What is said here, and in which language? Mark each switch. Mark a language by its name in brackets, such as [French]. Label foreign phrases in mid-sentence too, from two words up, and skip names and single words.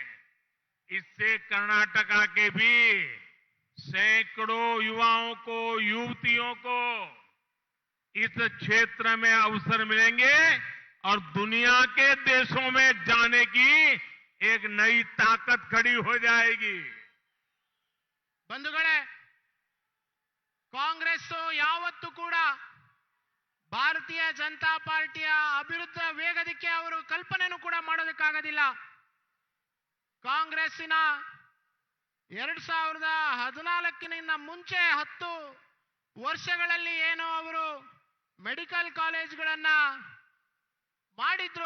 [Hindi] इससे कर्नाटका के भी सैकड़ों युवाओं को, युवतियों को इस क्षेत्र में अवसर मिलेंगे और दुनिया के देशों में जाने की एक नई ताकत खड़ी हो जाएगी. [Kannada] ಬಂಧುಗಳೇ, ಕಾಂಗ್ರೆಸ್ ಯಾವತ್ತೂ ಕೂಡ ಭಾರತೀಯ ಜನತಾ ಪಾರ್ಟಿಯ ಅಭಿವೃದ್ಧಿ ವೇಗದಕ್ಕೆ ಅವರು ಕಲ್ಪನೆನೂ ಕೂಡ ಮಾಡೋದಕ್ಕಾಗೋದಿಲ್ಲ. ಕಾಂಗ್ರೆಸ್ಸಿನ 2014 ಮುಂಚೆ 10 ವರ್ಷಗಳಲ್ಲಿ ಏನೋ ಅವರು ಮೆಡಿಕಲ್ ಕಾಲೇಜ್ಗಳನ್ನ ಮಾಡಿದ್ರು.